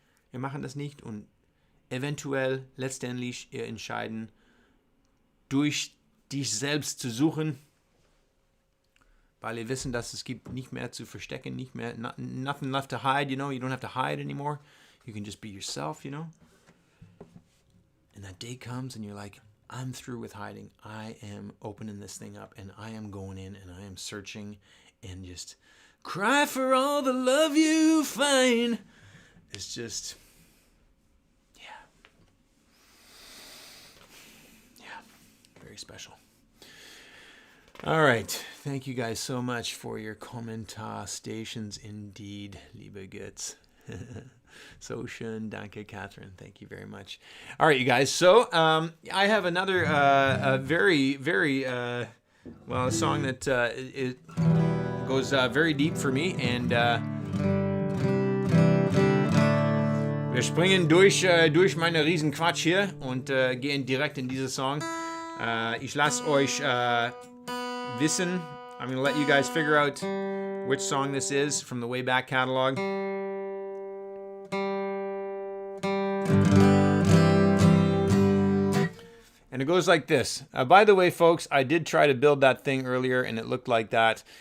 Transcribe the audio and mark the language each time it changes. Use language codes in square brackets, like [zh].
[de] Wir machen das nicht und eventuell, letztendlich, ihr entscheiden, durch dich selbst zu suchen, weil ihr wissen, dass es gibt nicht mehr zu verstecken, nicht mehr, [en] nothing left to hide, you don't have to hide anymore. You can just be yourself, And that day comes and you're like, I'm through with hiding. I am opening this thing up and I am going in and I am searching and just cry for all the love you find. It's just, yeah, very special. All right. Thank you guys so much for your Kommentar stations indeed, liebe Götz. [de] So schön, danke, [en] Catherine. Thank you very much. All right, you guys. So I have another very, very, a song that it goes very deep for me. [de] And wir springen durch meine Riesenquatsch hier und gehen direkt in diesen Song. Ich lasse euch wissen. [en] I'm going to let you guys figure out which song this is from the way back catalog. And it goes like this. By the way, folks, I did try to build that thing earlier, and it looked like that.